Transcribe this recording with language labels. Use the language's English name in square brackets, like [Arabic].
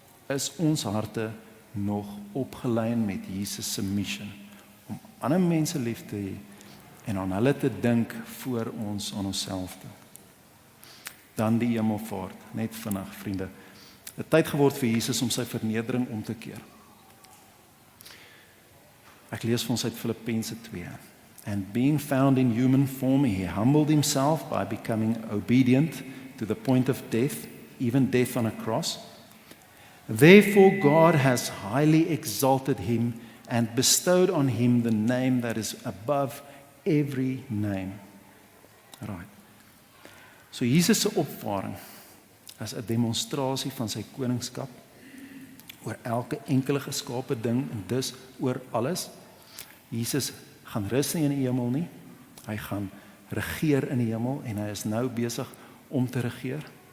[Afrikaans] Is ons harte nog opgelyn met Jesus se mission om ander mense lief te hê en aan hulle te dink voor ons aan onsself dink? Dan die hemelvaart, net vinnig vriende. Het tyd geword vir Jesus om sy vernedering om te keer. Ek lees vir ons uit Filippense 2. [English] And being found in human form, he humbled himself by becoming obedient to the point of death, even death on a cross. Therefore God has highly exalted him and bestowed on him the name that is above every name. Right. [Afrikaans] So Jesus se opvaring is 'n demonstrasie van sy koningskap oor elke enkele geskape ding en dus oor alles. Jesus gaan rus nie in die hemel nie. Hy gaan regeer in die hemel en hy is nou besig om te regeer.